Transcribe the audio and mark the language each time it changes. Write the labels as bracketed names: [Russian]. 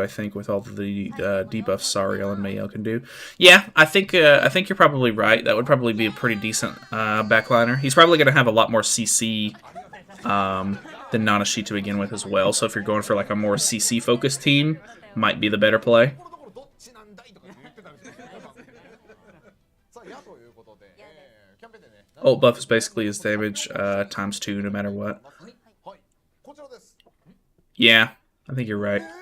[English] I think with all the debuffs Sariel and Mael can do. Yeah, I think you're probably right. That would probably be a pretty decent backliner. He's probably going to have a lot more CC than Nanashi to begin with as well. So if you're going for like a more CC focused team, might be the better play. [Japanese] どっちなんだいとか言ってたんですよ。さあ、やということで、キャンペーンでね。 [English] Ult buff is basically his damage times 2 no matter what. [Japanese] はい、こちらです。 [English] Yeah, I think you're right.